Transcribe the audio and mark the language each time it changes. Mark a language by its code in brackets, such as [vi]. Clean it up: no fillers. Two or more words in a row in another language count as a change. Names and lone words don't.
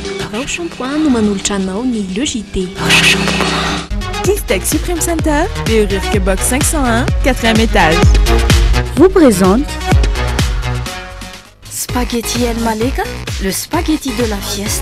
[mg] Vaovao Shampoing no manolotra anao ny Le JT. [fr] Kistec Supreme Center, Béorirke Box 501, 4e étage. Vous présente Spaghetti El Malika, le spaghetti de la fiesta.